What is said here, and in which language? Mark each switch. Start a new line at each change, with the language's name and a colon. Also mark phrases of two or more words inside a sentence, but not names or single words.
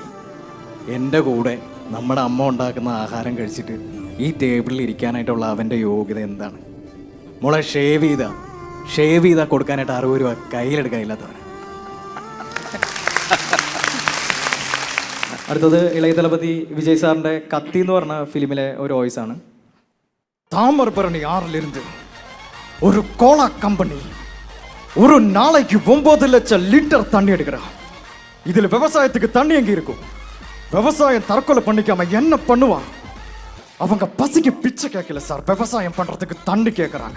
Malayalam: എൻ്റെ കൂടെ നമ്മുടെ അമ്മ ഉണ്ടാക്കുന്ന ആഹാരം കഴിച്ചിട്ട് ഈ ടേബിളിൽ ഇരിക്കാനായിട്ടുള്ള അവൻ്റെ യോഗ്യത എന്താണ്? മോളെ ഷേവ് ചെയ്താ കൊടുക്കാനായിട്ട് 60 രൂപ കയ്യിലെടുക്കാനില്ലാത്തവൻ. അടുത്തത് ഇളയ ദളപതി വിജയ് സാറിന്റെ കത്തി എന്ന് പറഞ്ഞ ഫിലിമിലെ ഒരു വോയിസ് ആണ്.
Tamil: தாமரபரணி 6லிருந்து ஒரு கோலா கம்பெனி ஒரு நாளைக்கு 9 லட்சம் லிட்டர் தண்ணி எடுக்கிறான். இதில் விவசாயத்துக்கு தண்ணி எங்க இருக்கும்? விவசாயம் தற்கொலை பண்ணிக்காம என்ன பண்ணுவான்? அவங்க பசிக்கு பிச்சை கேட்கல சார், விவசாயம் பண்றதுக்கு தண்ணி கேட்கறாங்க.